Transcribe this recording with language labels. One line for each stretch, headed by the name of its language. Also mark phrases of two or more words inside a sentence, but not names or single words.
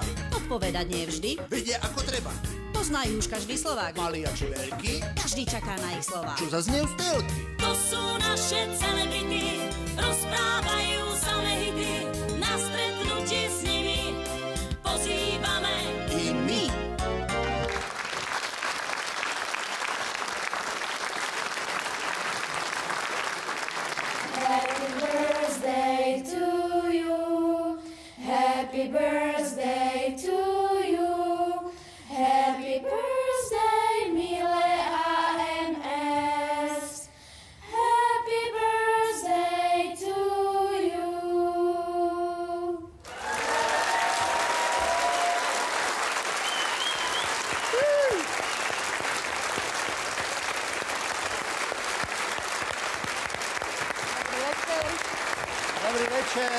Slovak: Odpovedať nie vždy. Vedia ako treba. Poznajú už každý Slovák. Malý a či veľký. Každý čaká na ich slova. Čo zaznie z telky. To sú naše celebrity, rozprávajú samé hity. Na stretnutie s nimi pozývame I my.
English: Happy birthday to you. Happy birthday to you. Happy birthday, milé AMS. Happy birthday to you.
Slovak: Dobrý večer.